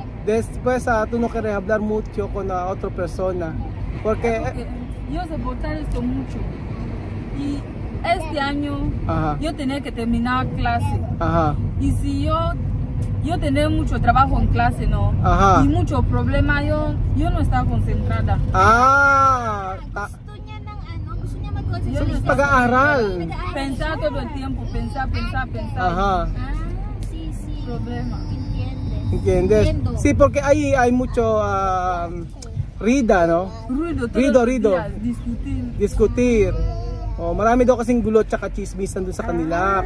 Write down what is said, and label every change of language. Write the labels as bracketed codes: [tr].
[es] Después tú no quieres hablar mucho con otra persona. Porque... Yo soportar esto mucho. Y este año Ajá. yo tenía que terminar clase. Ajá. Y si yo tenía mucho trabajo en clase, ¿no? Ajá. Y mucho problema, yo no estaba concentrada. [tl] Gusto niya ng ano, gusto niya mag-concentrate. [es] Yo no [tl] Pag-aaral. [es] Pensar todo el tiempo, pensar. Ajá. Sí. Problema. ¿Entiendes? Entiendo. Sí, porque ahí hay mucho rida, ¿no? Ruido, todos Ruido, los ruido. días, [tl] Discutir. Oh, marami daw kasing gulo at saka chismisan doon sa kanila.